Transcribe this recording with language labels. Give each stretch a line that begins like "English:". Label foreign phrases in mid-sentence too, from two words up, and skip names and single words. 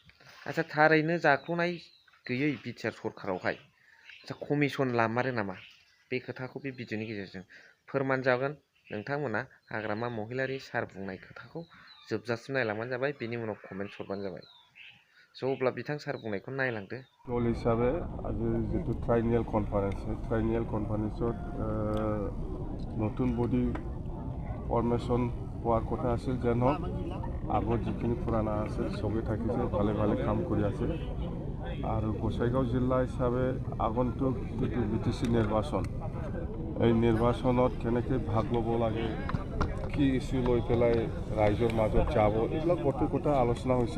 Bodo: आच्छा थारैनो जाख्ल'नाय गैयै बिटिआर सरकारावहाय कमिसन लामारो नामा? बे खोथाखौ बे भिडिअनि गेजेरजों फोरमान जागोन। नोंथांमोना हाग्रामा महिलारि सार बुंनाय खोथाखौ जोबजासिम नायलांबानो जाबाय, बेनि उनाव कमेन्ट हरबानो जाबाय। स' अब्ला बिथां सार बुंनायखौ नायलांदो। दल हिसाबै
Assamese: আজি जितु ট্রাইনিয়াল কনফারেন্সত নতুন বডি ফৰ্মেশ্যন হোৱাৰ কথা আছিল। যেন হওক আগত যিখিনি পুৰাণা আছে চবেই থাকিছে, ভালে কাম কৰি আছে। আৰু গোসাইগাঁও জিলা হিচাপে আগন্তুক যিটো BTC নিৰ্বাচন, এই নিৰ্বাচনত কেনেকৈ ভাগ ল'ব লাগে, কি ইস্যু লৈ পেলাই ৰাইজৰ মাজত যাব, এইবিলাক গোটেই কথা আলোচনা হৈছে।